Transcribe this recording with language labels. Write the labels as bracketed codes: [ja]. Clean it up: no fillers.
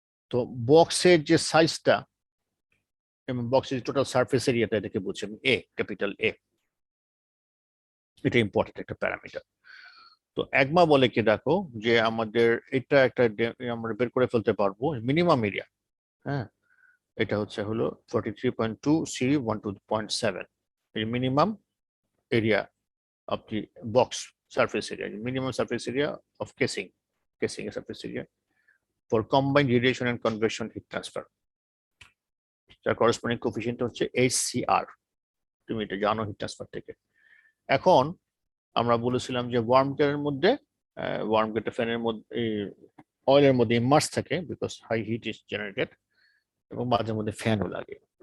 [bn] তো বক্সের যে সাইজটা এবং বক্সের টোটাল সারফেস এরিয়াটা এটাকে বলছি আমি এ, ক্যাপিটাল এ। এটা ইম্পর্টেন্ট একটা প্যারামিটার। তো একমা বলে কি দেখো যে আমাদের এটা একটা আমরা বের করে ফেলতে পারবো মিনিমাম এরিয়া। [en] হ্যাঁ, এটা হলো 43.2 সি 12.7, এই minimum area of the box surface area, minimum surface area of casing surface area for combined radiation and convection heat transfer. [bn] তার corresponding coefficient হচ্ছে HCR, তুমি এটা জানো হিট ট্রান্সফার থেকে। এখন আমরা বলেছিলাম যে ওয়ার্ম গিয়ারের মধ্যে ওয়ার্ম গিয়ার ফ্যানের মধ্যে অয়েলের মধ্যে ইমার্স থাকে because high hit is generated, এবং মাঝে মধ্যে ফ্যানও লাগে।